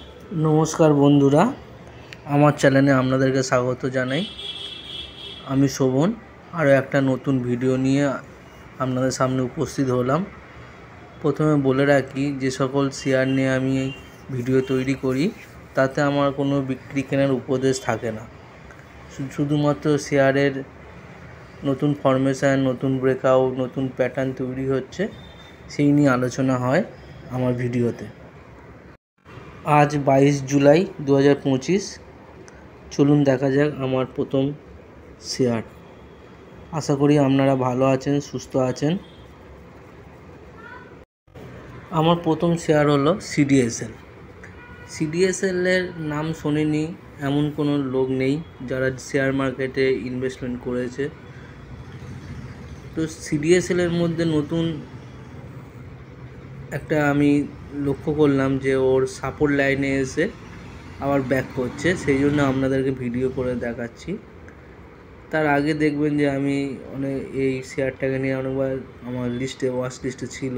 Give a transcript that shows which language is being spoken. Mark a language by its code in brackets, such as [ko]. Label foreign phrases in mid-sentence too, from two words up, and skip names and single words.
[bn] নমস্কার বন্ধুরা আমার চ্যানেলে আপনাদেরকে স্বাগত জানাই। আমি শোভন আরো একটা নতুন ভিডিও নিয়ে আপনাদের সামনে উপস্থিত হলাম। প্রথমে বলে রাখি যে সকল শেয়ার নিয়ে আমি ভিডিও তৈরি করি তাতে আমার কোনো বিক্রি কেনার উপদেশ থাকে না। শুধুমাত্র শেয়ারের নতুন ফরমেশন, নতুন ব্রেকআউট, নতুন প্যাটার্ন তৈরি হচ্ছে সেই নিয়ে আলোচনা হয় আমার ভিডিওতে। আজ 22 জুলাই 2025। চলুন দেখা যাক আমার প্রথম শেয়ার। আশা করি আপনারা ভালো আছেন, সুস্থ আছেন। আমার প্রথম শেয়ার হলো সিডিএসএল। সিডিএসএল এর নাম শোনেনি এমন কোনো লোক নেই যারা শেয়ার মার্কেটে ইনভেস্টমেন্ট করেছে। তো সিডিএসএল এর মধ্য নতুন একটা আমি লক্ষ্য করলাম যে ওর সাপোর্ট লাইনে এসে আবার ব্যাক করছে, সেই জন্য আপনাদেরকে ভিডিও করে দেখাচ্ছি। তার আগে দেখবেন যে আমি এই শেয়ারটাকে নিয়ে অনেকবার আমার ওয়াচ লিস্টে ছিল।